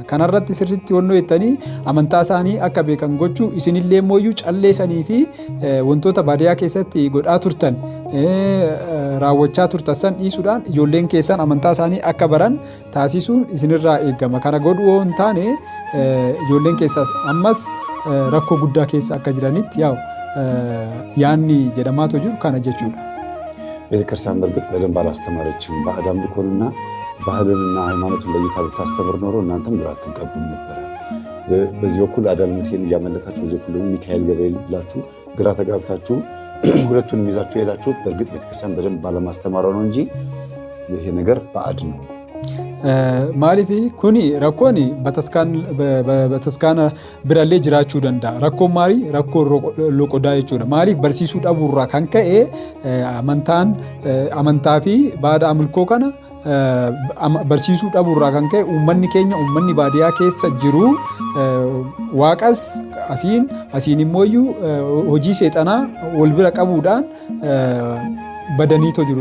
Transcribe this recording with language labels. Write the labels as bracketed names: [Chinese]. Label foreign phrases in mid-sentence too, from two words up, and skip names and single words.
[Oromo] Kanarratti sirriitti honnoo jettanii amantaa isaanii akka beekan gochuu isinillee mooyyuu calleessanii fi wantoota baadiyyaa keessatti godhaa turtan raawwachaa turtan san dhiisuudhaan ijoolleen keessan amantaa isaanii akka baran taasisuun isinirraa eegama. Kana godhu yoo hin taane ijoolleen keessas ammas rakkoo guddaa keessa akka jiranitti yaanni jedhamaatu jiru kana jechuudha. [Amharic] ቤተክርስቲያን በርግጥ በደንብ አላስተማረችም። ባዕድ አምልኮንና ባህልንና ሃይማኖትን ለይታ ብታስተምር ኖሮ እናንተም ግራ አትጋቡም ነበር። በዚህ በኩል አዳልሙቴን እያመለካችሁ በዚህ በኩል ሚካኤል ገብርኤል ብላችሁ ግራ ተጋብታችሁ ሁለቱን ይዛችሁ ሄዳችሁት በርግጥ ቤተክርስቲያን በደንብ ባለማስተማሯ ነው እንጂ ይሄ ነገር ባዕድ ነው። [Oromo] maaliif kuni rakkoon bataskaana birallee jiraachuu danda'a. Rakkoon maali? Rakkoo loqodaa jechuudha. Maaliif barsiisuu dhabuurraa kan ka'e amantaa fi baada amilkoo kana barsiisuu dhabuurraa kan ka'e uummanni keenya uummanni baadiyyaa keessa jiru waaqas asiin immooyyuu hojii seexanaa wal bira qabuudhaan badaniitoo jiru.